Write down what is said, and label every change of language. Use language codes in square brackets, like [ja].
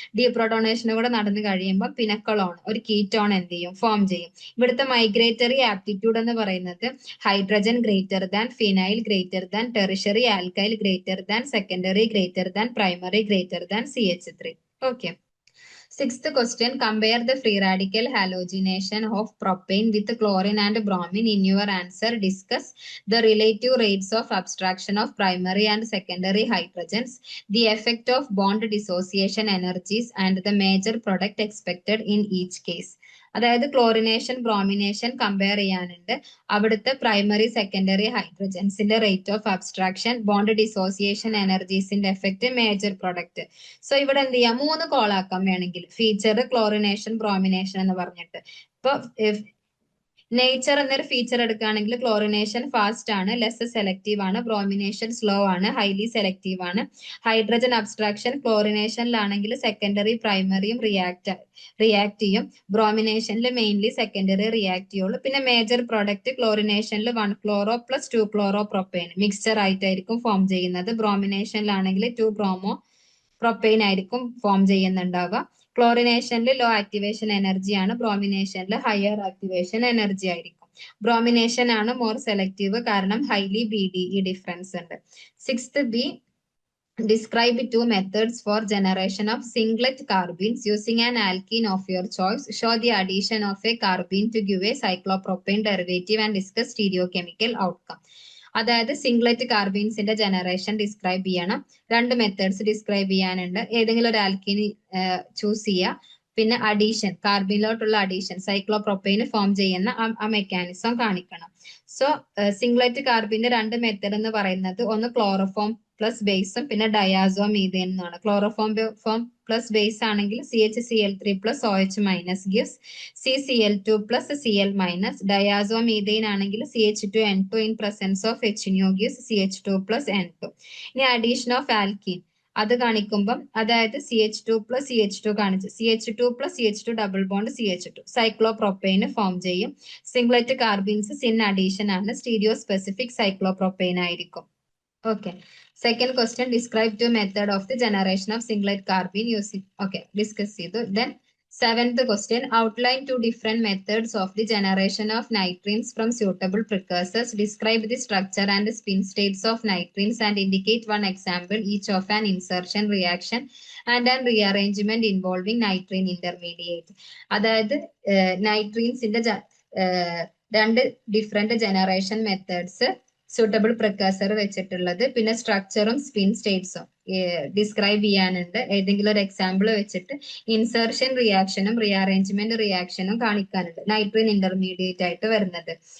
[ml] ഡീപ്രോട്ടോണേഷൻ കൂടെ നടന്നു കഴിയുമ്പോൾ പിനക്കളോൺ ഒരു കീറ്റോൺ എന്ത് ചെയ്യും, ഫോം ചെയ്യും. ഇവിടുത്തെ മൈഗ്രേറ്ററി ആപ്റ്റിറ്റ്യൂഡ് എന്ന് പറയുന്നത് hydrogen greater than, phenyl greater than, tertiary alkyl greater than, secondary greater than, primary greater than CH3. Okay. [en] Sixth question, compare the free radical halogenation of propane with chlorine and bromine. In your answer, discuss the relative rates of abstraction of primary and secondary hydrogens, the effect of bond dissociation energies, and the major product expected in each case. [ml] അതായത് chlorination bromination compare ചെയ്യാനുണ്ട്. അവിടുത്തെ primary secondary ഹൈഡ്രജൻസിന്റെ rate of abstraction, bond dissociation എനർജീസിന്റെ effect, major product. So ഇവിടെ എന്ത് ചെയ്യാം, 3 കോളാക്കാം വേണമെങ്കിൽ, feature, chlorination, bromination എന്ന് പറഞ്ഞിട്ട്. ഇപ്പൊ നേച്ചർ എന്നൊരു ഫീച്ചർ എടുക്കുകയാണെങ്കിൽ ക്ലോറിനേഷൻ ഫാസ്റ്റ് ആണ്, ലെസ് സെലക്റ്റീവ് ആണ്, ബ്രോമിനേഷൻ സ്ലോ ആണ്, ഹൈലി സെലക്റ്റീവ് ആണ്. ഹൈഡ്രജൻ അബ്സ്ട്രാക്ഷൻ ക്ലോറിനേഷനിലാണെങ്കിൽ സെക്കൻഡറി പ്രൈമറിയും റിയാക്ട് ചെയ്യും, ബ്രോമിനേഷനിൽ മെയിൻലി സെക്കൻഡറി റിയാക്ട് ചെയ്യുള്ളൂ. പിന്നെ major product ക്ലോറിനേഷനിൽ 1 chloro plus 2 chloro propyne mixture ആയിട്ടായിരിക്കും ഫോം ചെയ്യുന്നത്. ബ്രോമിനേഷനിലാണെങ്കിൽ 2 ബ്രോമോ പ്രൊപ്പൈൻ ആയിരിക്കും ഫോം ചെയ്യുന്നുണ്ടാവുക. ക്ലോറിനേഷനിൽ ലോ ആക്ടിവേഷൻ എനർജി ആണ്, ബ്രോമിനേഷനിൽ ഹയർ ആക്ടിവേഷൻ എനർജി ആയിരിക്കും. ബ്രോമിനേഷൻ ആണ് മോർ സെലക്റ്റീവ്, കാരണം ഹൈലി BDE ഡിഫറൻസ് ഉണ്ട്. [en] 6th B, describe 2 methods for generation of singlet carbenes using an alkene of your choice. Show the addition of a carbene to give a cyclopropane derivative and discuss stereochemical outcome. [ml] അതായത് singlet കാർബീൻസിന്റെ generation describe ചെയ്യണം. 2 methods describe ചെയ്യാനുണ്ട്. ഏതെങ്കിലും ഒരു ആൽക്കീനി choose ചെയ്യുക. പിന്നെ addition, കാർബീനിലോട്ടുള്ള addition, സൈക്ലോപ്രോപ്പൈന് form ചെയ്യുന്ന ആ mechanism കാണിക്കണം. സോ സിംഗ്ലറ്റ് കാർബീന്റെ 2 മെത്തേഡ് എന്ന് പറയുന്നത് ഒന്ന് ക്ലോറോഫോം പ്ലസ് ബേസും പിന്നെ ഡയാസോ മീഥേൻ എന്നാണ്. ക്ലോറോഫോം പ്ലസ് ബേസ് ആണെങ്കിൽ CHCl3 plus OH minus gives CCl2 plus Cl minus. ഡയാസോ methane ആണെങ്കിൽ CH2N2 in presence of HNO gives CH2 plus N2. ഇനി അഡീഷൻ ഓഫ് ആൽക്കീൻ അത് കാണിക്കുമ്പം, അതായത് CH2 പ്ലസ് CH2 കാണിച്ച് CH2 plus CH2 double bond CH2 സൈക്ലോപ്രോപ്പൈന് form ചെയ്യും. Singlet കാർബീൻസ് sin addition ആണ്, stereo specific സൈക്ലോപ്രോപ്പൈൻ ആയിരിക്കും. Okay. [en] Second question, describe 2 method of the generation of singlet carbene using. Okay, discuss it. Then 7th question, outline 2 different methods of the generation of nitrines from suitable precursors. Describe the structure and the spin states of nitrines and indicate 1 example each of an insertion reaction and an rearrangement involving nitrine intermediate. [ml] അതായത് നൈട്രീൻസിന്റെ 2 different generation methods suitable പ്രിക്കഴ്സർ വെച്ചിട്ടുള്ളത്, പിന്നെ സ്ട്രക്ചറും spin സ്റ്റേറ്റ്സും describe ചെയ്യാനുണ്ട്. ഏതെങ്കിലും ഒരു example വെച്ചിട്ട് insertion റിയാക്ഷനും rearrangement റിയാക്ഷനും കാണിക്കാനുണ്ട്, നൈട്രീൻ intermediate ആയിട്ട് വരുന്നത്.